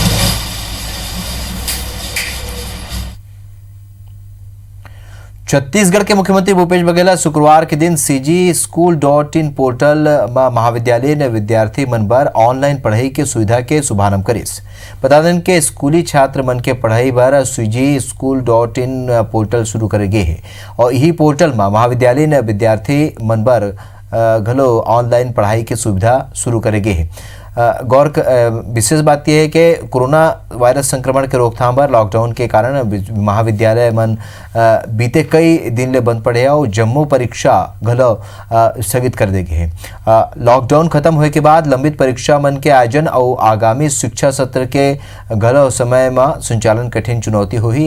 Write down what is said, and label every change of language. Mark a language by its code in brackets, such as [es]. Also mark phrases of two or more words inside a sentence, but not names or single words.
[hne] छत्तीसगढ़ के मुख्यमंत्री भूपेश बघेल शुक्रवार के दिन CG-School.in पोर्टल में महाविद्यालय ने विद्यार्थी मन बर ऑनलाइन पढ़ाई के सुविधा के शुभारंभ करिस। बता दें कि स्कूली छात्र मन के पढ़ाई बर CG-School.in पोर्टल शुरू करे गे है और यही पोर्टल में महाविद्यालय ने विद्यार्थी मन बर घलो ऑनलाइन पढ़ाई के सुविधा शुरू करे गे है। विशेष बात यह है कि कोरोना वायरस संक्रमण के रोकथाम पर लॉकडाउन के कारण महाविद्यालय मन बीते कई दिन ले बंद पड़े और जम्मू परीक्षा घलो स्थगित कर दे गए हैं। लॉकडाउन खत्म होने के बाद लंबित परीक्षा मन के आयोजन और आगामी शिक्षा सत्र के घलो समय में संचालन कठिन चुनौती हुई।